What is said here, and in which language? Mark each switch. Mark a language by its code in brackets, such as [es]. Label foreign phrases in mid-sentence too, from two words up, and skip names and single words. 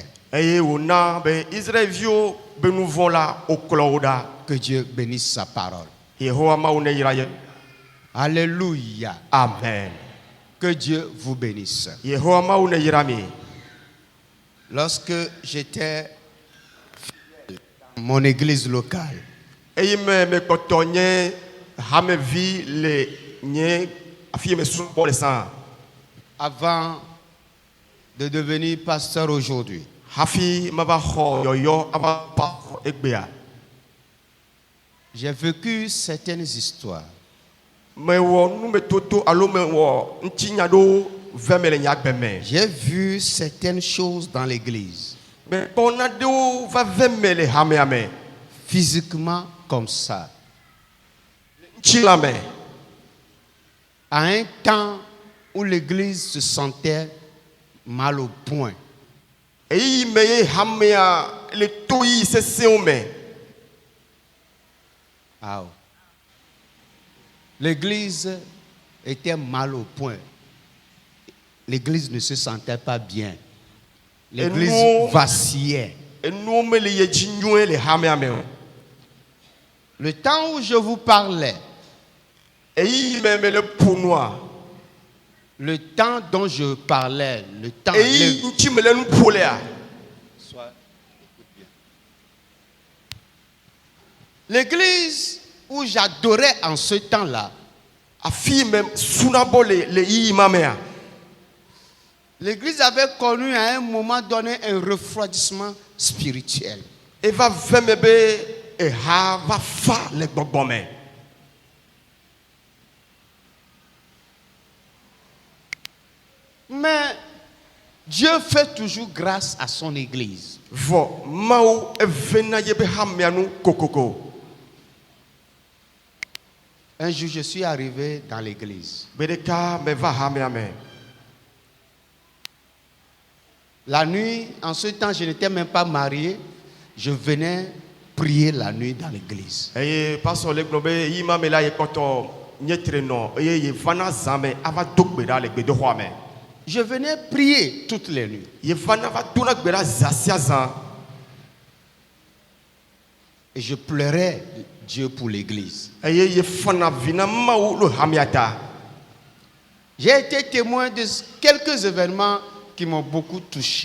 [ee] Eye wona be Israelviwo be nu vɔ̃ la wokplɔ wo ɖa. [fr] Que Dieu bénisse sa parole. [ee] Yehowa mawu ne yra ye. [fr] Alléluia. Amen. Que Dieu vous bénisse. [ee] Yehowa mawu ne yra mi. [fr] Lorsque j'étais dans mon église locale, [ee] Eye me kpɔtɔ nye hamevi le nye afi me subɔ le sã. [fr] avant de devenir pasteur aujourd'hui, [ee] Hafi mava xɔ yɔyɔ ava pa egbea. [fr] j'ai vécu certaines histoires [ee] Mewɔ numetoto alo mewɔ ŋutinya ɖewo ve me le nye agbe me. [fr] J'ai vu certaines choses dans l'église, [ee] Mekpɔ naɖewo va ve me le hamea me. [fr] physiquement comme ça. [ee] Ŋutsilã me. [fr] À un temps où l'église se sentait mal au point, [ee] Eyi me ye hamea le to yi sesẽwo me. [fr] ah, l'église était mal au point. L'église ne se sentait pas bien. L'église nous- vacillait. [ee] Enuwo me le ye dzi nyuie le hamea me o. [fr] Le temps où je vous parlais, [ee] Eyi me le ƒonua. [fr] le temps dont je parlais, le temps. [ee] Eyi ŋuti me le nu ƒo lea. [fr] L'église où j'adorais en ce temps-là, [ee] Afi me sunabɔ le yiyi ma mea. [fr] l'église avait connu à un moment donné un refroidissement spirituel. [ee] Eva ve me be eha va fa le gbɔgbɔ me. [fr] Mais Dieu fait toujours grâce à son église. [ee] Vɔ mawu eve na ye be hamea nu kokoko. [fr] Un jour, je suis arrivé dans l'église. [ee] Gbe ɖeka me va hamea me. [fr] La nuit, en ce temps, je n'étais même pas marié. Je venais prier la nuit dans l'église. [ee] Eye pastor le gblɔ be yi ma me la ye kpɔtɔ nye trenɔ eye ye vana zã me ava do gbe ɖa le gbedoxɔa me. [fr] Je venais prier toutes les nuits. [ee] Ye vana va dona gbe ɖa zã sia zã. [fr] Et je pleurais Dieu pour l'église. [ee] Eye ye fana vi na mawu lo hamea ta. [fr] J'ai été témoin de quelques événements qui m'ont beaucoup touché.